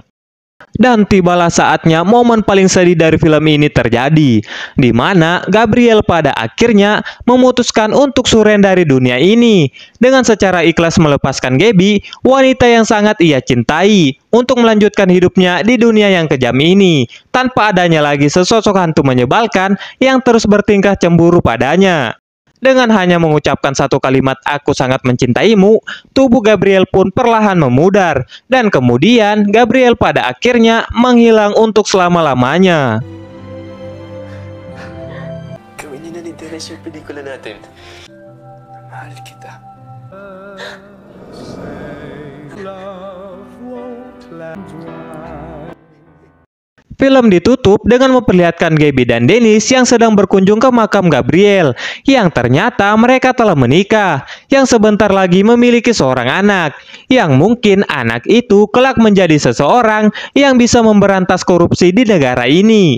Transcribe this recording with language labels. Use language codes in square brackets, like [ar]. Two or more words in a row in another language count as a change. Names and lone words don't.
[id] Dan tibalah saatnya momen paling sedih dari film ini terjadi, di mana Gabriel pada akhirnya memutuskan untuk suren dari dunia ini dengan secara ikhlas melepaskan Gaby, wanita yang sangat ia cintai, untuk melanjutkan hidupnya di dunia yang kejam ini tanpa adanya lagi sesosok hantu menyebalkan yang terus bertingkah cemburu padanya. Dengan hanya mengucapkan satu kalimat "aku sangat mencintaimu", tubuh Gabriel pun perlahan memudar dan kemudian Gabriel pada akhirnya menghilang untuk selama-lamanya. [tl] Gawin niyo na ni Teres yung pelikula natin. Mahal kita. [id] Film ditutup dengan memperlihatkan Gaby dan Dennis yang sedang berkunjung ke makam Gabriel, yang ternyata mereka telah menikah, yang sebentar lagi memiliki seorang anak, yang mungkin anak itu kelak menjadi seseorang yang bisa memberantas korupsi di negara ini.